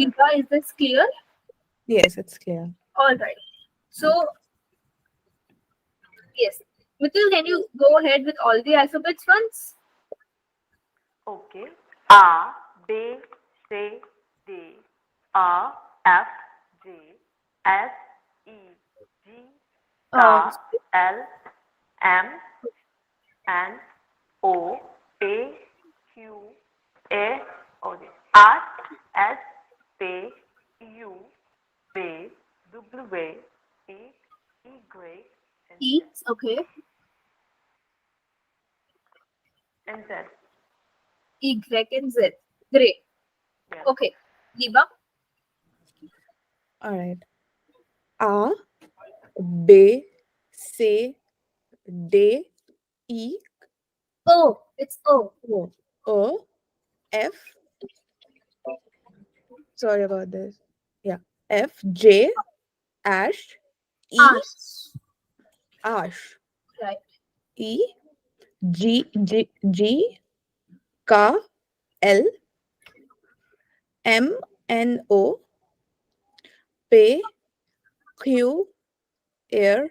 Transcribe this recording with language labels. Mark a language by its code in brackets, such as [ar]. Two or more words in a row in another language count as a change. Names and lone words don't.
[en] Liba, is this clear? Yes, it's clear. All right. So, yes. Mithil, can you go ahead with all the alphabets once? Okay. A, B, C, D, A, F, G, S, E, G, K, Uh, L, M, N, O, P, Q, A, okay, R, S, T, U, V, W, E, Y, and E. Okay. Z. And Z. Y and Z. Great. Yes. Okay. Liba. All right. A, B, C, D, E, O. It's O. O, O, F. Sorry about this. Yeah. F, J, Ash, E, Ash. Ash, Right. E, G, K, L, M, N, O, P, Q, air,